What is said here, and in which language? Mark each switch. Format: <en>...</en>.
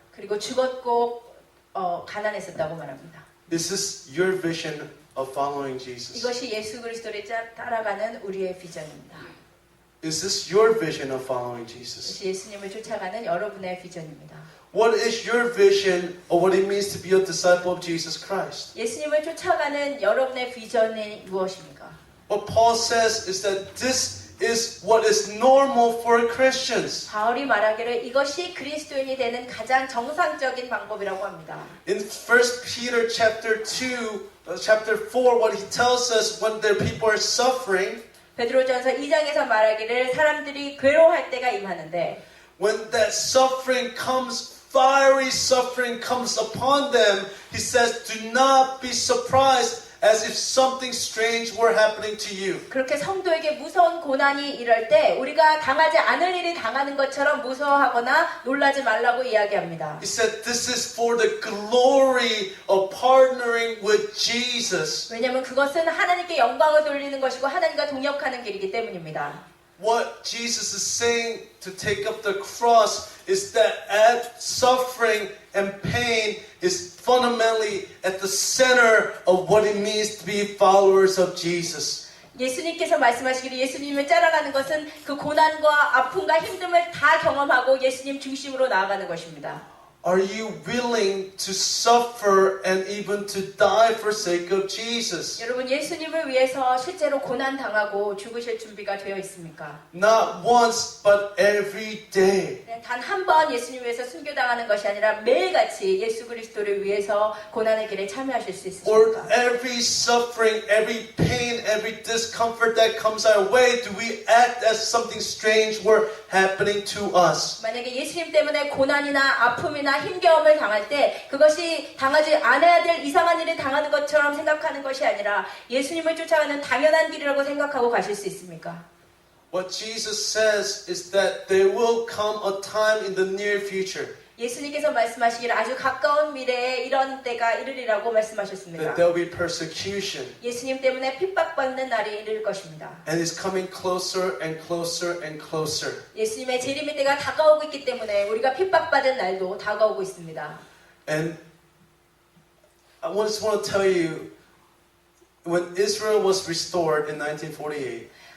<ko>그리고 죽었고 가난했었다고 말합니다.</ko> <en>This is your vision of following Jesus.</en> <ko>이것이 예수 그리스도를 따라가는 우리의 비전입니다.</ko> <en>Is this your vision of following Jesus?</en> <ko>이것이 예수님을 쫓아가는 여러분의 비전입니다.</ko> <en>What is your vision of what it means to be a disciple of Jesus Christ?</en> <ko>예수님을 쫓아가는 여러분의 비전이 무엇입니까?</ko> <en>What Paul says is that this is what is normal for Christians.</en> <ko>바울이 말하기를 이것이 그리스도인이 되는 가장 정상적인 방법이라고 합니다.</ko> <en>In 1 Peter chapter 4, what he tells us when their people are suffering,</en> <ko>베드로전서 2장에서 말하기를 사람들이 괴로워할 때가 임하는데</ko> <en>when that suffering comes, fiery suffering comes upon them, he says, do not be surprised as if something strange were happening to you.</en> <ko>그렇게 성도에게 무서운 고난이 이럴 때 우리가 당하지 않을 일이 당하는 것처럼 무서워하거나 놀라지 말라고 이야기합니다.</ko> <en>He said, this is for the glory of partnering with Jesus.</en> <ko>왜냐하면 그것은 하나님께 영광을 돌리는 것이고 하나님과 동역하는 길이기 때문입니다.</ko> <en>What Jesus is saying to take up the cross is that at suffering and pain is fundamentally at the center of what it means to be followers of Jesus.</en> <ko>예수님께서 말씀하시기를 예수님을 따라가는 것은 그 고난과 아픔과 힘듦을 다 경험하고 예수님 중심으로 나아가는 것입니다.</ko> <en>Are you willing to suffer and even to die for sake of Jesus?</en> <ko>여러분 예수님을 위해서 실제로 고난 당하고 죽으실 준비가 되어 있습니까?</ko> <en>Not once, but every day.</en> <ko>단 한 번 예수님 위해서 순교당하는 것이 아니라 매일같이 예수 그리스도를 위해서 고난의 길에 참여하실 수</ko> <en>Or</en> <ko>있으십니까?</ko> <en>every suffering, every pain, every discomfort that comes our way, do we act as something strange were happening to us?</en> <ko>만약에 예수님 때문에 고난이나 아픔이나 힘겨움을 당할 때 그것이 당하지 않아야 될 이상한 일을 당하는 것처럼 생각하는 것이 아니라 예수님을 쫓아가는 당연한 길이라고 생각하고 가실 수 있습니까?</ko> <en>What Jesus says is that there will come a time in the near future</en> <ko>예수님께서 말씀하시기를 아주 가까운 미래에 이런 때가 이르리라고 말씀하셨습니다.</ko> <en>that there will be persecution.</en> <ko>예수님 때문에 핍박받는 날이 이를 것입니다.</ko> <en>And it's coming closer and closer and closer.</en> <ko>예수님의 재림의 때가 다가오고 있기 때문에 우리가 핍박받은 날도 다가오고 있습니다.</ko> <en>And I just want to tell you, when Israel was restored in 1948,</en>